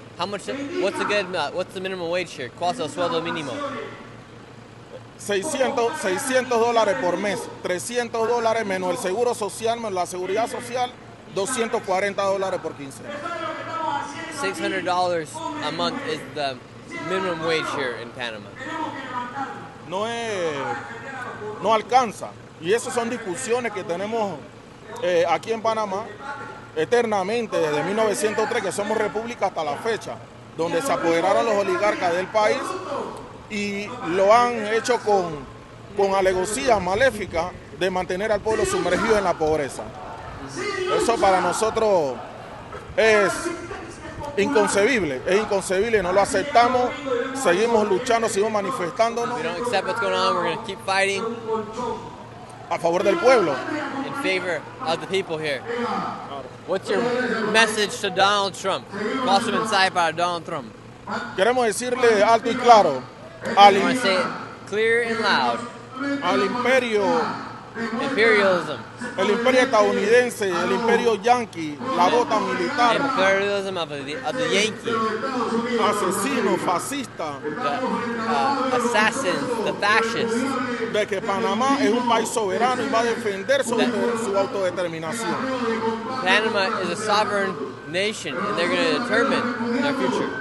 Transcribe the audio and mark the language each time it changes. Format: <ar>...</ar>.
<en>What's the minimum wage here?</en> <es>¿Cuál es el sueldo mínimo? $600 por mes, $300 menos el seguro social, menos la seguridad social, $240 por quincena.</es> <en>$600 a month is the minimum wage here in Panama.</en> <es>No alcanza. Y esas son discusiones que tenemos aquí en Panamá eternamente, desde 1903, que somos república hasta la fecha, donde se apoderaron los oligarcas del país y lo han hecho con alevosías maléficas de mantener al pueblo sumergido en la pobreza. Eso para nosotros es inconcebible, no lo aceptamos, seguimos luchando, seguimos manifestándonos.</es> <en>We don't accept what's going on, we're going to keep fighting.</en> <es>A favor del pueblo.</es> <en>In favor of the people here. What's your message to Donald Trump?</en> <es>¿Cuál es su mensaje para Donald Trump? Queremos decirle alto y claro</es> <en>I want to say it clear and loud.</en> <es>Al</es> <en>Imperialism.</en> <es>El imperio estadounidense, el imperio yanqui, la bota militar.</es> <en>Imperialism of the Yankee.</en> <es>Asesino, fascista.</es> <en>The assassins, the fascists.</en> <es>De que Panamá es un país soberano y va a defender su autodeterminación.</es> <en>Panama is a sovereign nation and they're going to determine their future.</en>